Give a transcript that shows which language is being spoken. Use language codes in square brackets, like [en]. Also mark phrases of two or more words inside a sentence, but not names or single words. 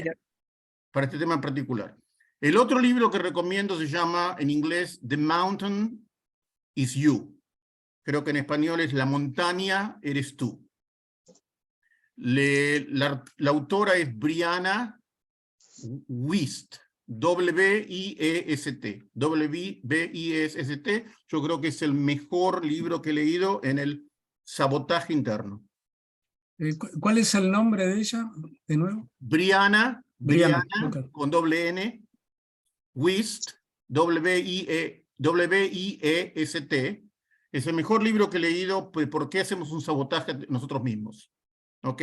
[es] Para este tema en particular. El otro libro que recomiendo se llama en inglés The Mountain is You. Creo que en español es La montaña eres tú. La autora es Brianna Wiest. W-I-E-S-T. W-I-E-S-T. Yo creo que es el mejor libro que he leído en el sabotaje interno. ¿Cuál es el nombre de ella, de nuevo? Brianna Brianna. Ok. con doble N, Wiest, W-I-E-S-T, es el mejor libro que he leído, ¿por qué hacemos un sabotaje nosotros mismos? ¿Okay?